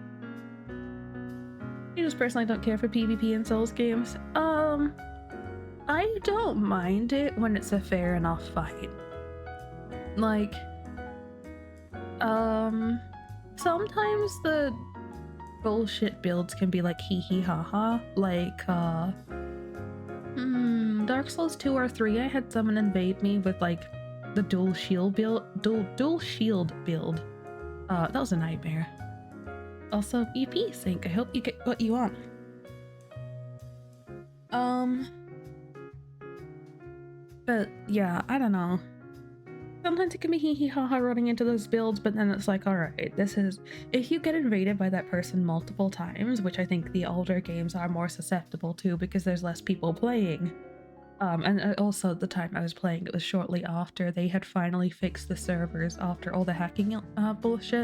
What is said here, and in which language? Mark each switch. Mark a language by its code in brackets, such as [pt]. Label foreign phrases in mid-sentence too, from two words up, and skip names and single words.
[en] You just personally don't care for PvP in Souls games. I don't mind it when it's a fair enough fight. Like, sometimes the bullshit builds can be like hee hee ha ha. Like, Dark Souls 2 or 3, I had someone invade me with like the dual shield build. That was a nightmare. Also, EP sync. I hope you get what you want. But yeah, I don't know. Sometimes it can be hee hee ha ha running into those builds, but then it's like, alright, this is... If you get invaded by that person multiple times, which I think the older games are more susceptible to because there's less people playing. And also the time I was playing, it was shortly after they had finally fixed the servers after all the hacking bullshit.